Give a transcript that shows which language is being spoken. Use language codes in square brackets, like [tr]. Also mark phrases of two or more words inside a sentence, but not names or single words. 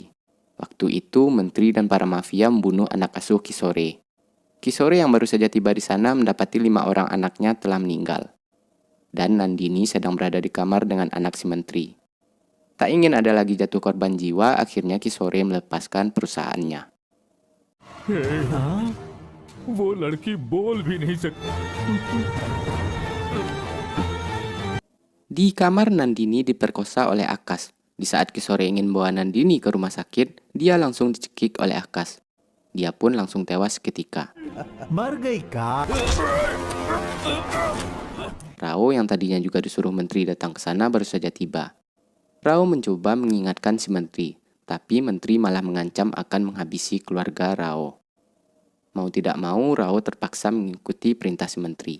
[id] Waktu itu, menteri dan para mafia membunuh anak asuh Kisore. Kisore yang baru saja tiba di sana mendapati 5 orang anaknya telah meninggal. Dan Nandini sedang berada di kamar dengan anak si menteri. Tak ingin ada lagi jatuh korban jiwa, akhirnya Kisore melepaskan perusahaannya. [hi] वो लड़की बोल भी नहीं सकती। [id] Di kamar, Nandini diperkosa oleh Akas. Di saat Kisore ingin bawa Nandini ke rumah sakit, dia langsung dicekik oleh Akas. Dia pun langsung tewas seketika. [hi] मर गई का? [id] Rao yang tadinya juga disuruh menteri datang ke sana baru saja tiba. Rao mencoba mengingatkan si menteri, tapi menteri malah mengancam akan menghabisi keluarga Rao. Mau tidak mau, Rao terpaksa mengikuti perintah si menteri.